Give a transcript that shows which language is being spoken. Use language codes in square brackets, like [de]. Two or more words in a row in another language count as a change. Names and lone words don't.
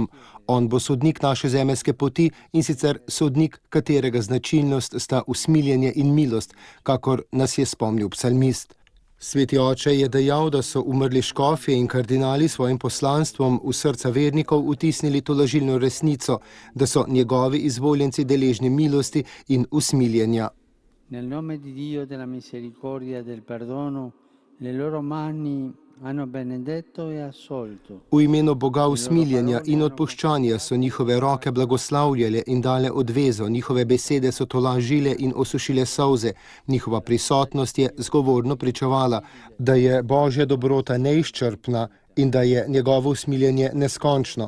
[sl] On bo sodnik naše zemeljske poti in sicer sodnik, katerega značilnost sta usmiljenje in milost, kakor nas je spomnil psalmist. Sveti oče je dejal, da so umrli škofje in kardinali svojim poslanstvom v srca vernikov vtisnili tolažilno resnico, da so njegovi izvoljenci deležni milosti in usmiljenja. [it] Nel nome di Dio della misericordia e del perdono, le loro mani hanno benedetto e assolto. [sl] V imenu Boga usmiljenja in odpuščanja so njihove roke blagoslavljale in dale odvezo, njihove besede so tolažile in osušile solze, njihova prisotnost je zgovorno pričevala, da je Božja dobrota neizčrpna in da je njegovo usmiljenje neskončno.